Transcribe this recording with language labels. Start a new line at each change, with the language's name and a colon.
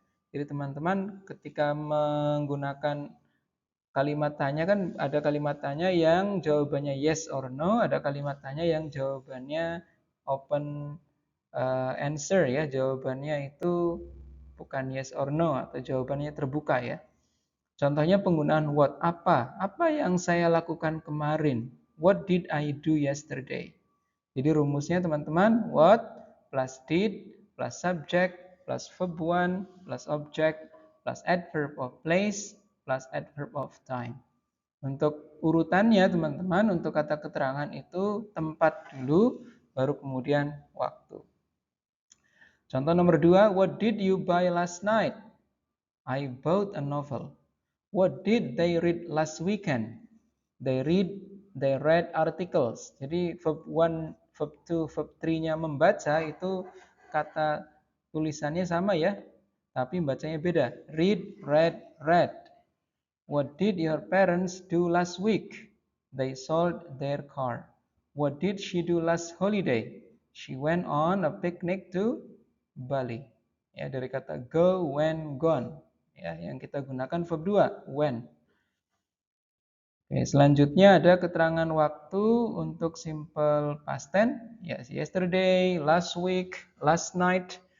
Indonesian: Jadi teman-teman ketika menggunakan kalimat tanya kan ada kalimat tanya yang jawabannya yes or no, ada kalimat tanya yang jawabannya open answer ya. Jawabannya itu bukan yes or no atau jawabannya terbuka ya. Contohnya penggunaan what, apa? Apa yang saya lakukan kemarin?
English: What did I do yesterday?
Indonesian: Jadi rumusnya teman-teman, what plus did plus subject plus verb one plus object plus adverb of place plus adverb of time. Untuk urutannya teman-teman, untuk kata keterangan itu tempat dulu, baru kemudian waktu. Contoh nomor 2,
English: what did you buy last night? I bought a novel. What did they read last weekend? They read articles.
Indonesian: Jadi verb 1, verb 2, verb 3-nya membaca itu kata tulisannya sama ya, tapi bacanya beda. Read, read, read.
English: What did your parents do last week? They sold their car. What did she do last holiday? She went on a picnic to Bali.
Indonesian: Ya, dari kata go, went, gone. Ya, yang kita gunakan verb 2, when. Oke, selanjutnya ada keterangan waktu untuk simple past tense. Ya, yesterday, last week, last night.